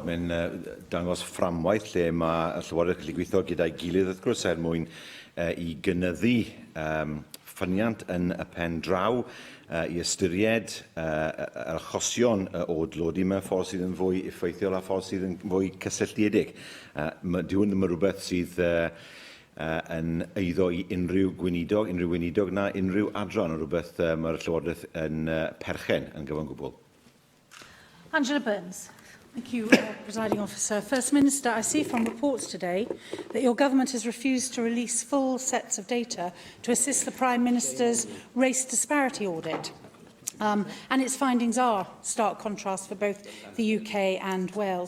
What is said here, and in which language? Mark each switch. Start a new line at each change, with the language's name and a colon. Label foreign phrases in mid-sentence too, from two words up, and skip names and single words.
Welsh: Mae'n dangos fframwaith lle mae y Llywodraeth yn gallu gweithio gyda'i gilydd, wrth gwrs, mwyn I gynyddu ffyniant yn y pen draw, I ystyried yr achosion o dlodi mewn ffordd sydd yn fwy effeithiol a ffordd sydd yn fwy cysylltiedig. Dyw hwn ddim yn rhywbeth sydd yn eiddo I unrhyw weinidog na unrhyw adran, yn rhywbeth mae'r Llywodraeth yn perchen yn gyfan gwbl. Angela Burns.
English: Thank you, Presiding Officer. First Minister, I see from reports today that your government has refused to release full sets of data to assist the Prime Minister's race disparity audit. And its findings are stark contrast for both the UK and Wales.